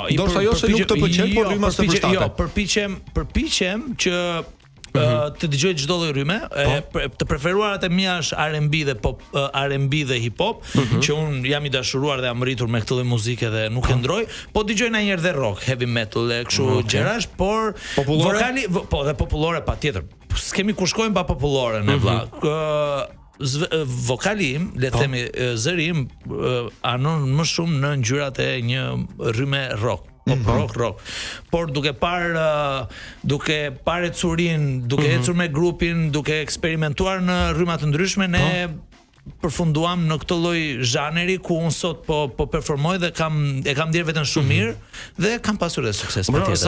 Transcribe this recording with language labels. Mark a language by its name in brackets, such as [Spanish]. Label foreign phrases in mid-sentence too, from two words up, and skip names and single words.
[Albanian] Ndoshta jo se nuk të pëlqen, por rryma të përshtatet. Jo, përpiqem që të dëgjoj çdo lloj rryme, të preferuarat e mia është R&B dhe pop, R&B dhe hip hop, që un jam i dashuruar dhe jam rritur me këtë lloj muzike dhe nuk e ndroj, po dëgjoj ndonjëherë dhe rock, [English] heavy metal [Albanian] e kështu gjërash, por Popullore? vokali, po dhe popullore patjetër. S'kemi ku shkojmë pa popullore ne vlla. Vokali im, le të themi zëri im anon më shumë në ngjyrat e një rryme rock. Rock. Por duke parë curin, duke ecur me grupin, duke eksperimentuar në rryma të ndryshme, ne përfunduam në këtë lloj zhaneri ku unë sot po performoj dhe kam ndier veten shumë mirë dhe kam pasur edhe sukses patjetër.